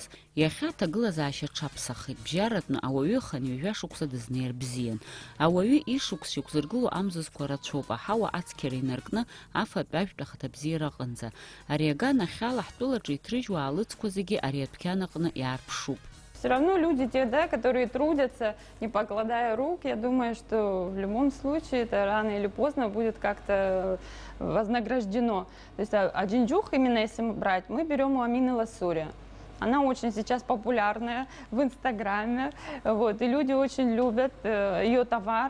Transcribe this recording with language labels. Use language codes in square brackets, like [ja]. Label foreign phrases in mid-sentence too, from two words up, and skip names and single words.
[ab] Иахьа аҭагылазаашьа ҽаԥсахит, бжьаратәны ауаҩы ханҩажәа шықәса дызнеир бзиан. Ауаҩы ишықәс иқәзыргыло амзызқәа рацәоуп, аҳауа ацқьара инаркны афатә ажәтә ахаҭабзиара аҟынӡа. Ари аган ахьала ҳтәылаҿы иҭрыжьуа аалыҵқәа зегьы ари адәқьан аҟны иаарԥшуп. [ru] Все равно люди те, да, которые трудятся, не покладая рук, я думаю, что в любом случае это рано или поздно будет как-то вознаграждено. То есть аджинджух, именно если брать, мы берем у Амины Ласури. Она очень сейчас популярная в Инстаграме, вот, и люди очень любят ее товар.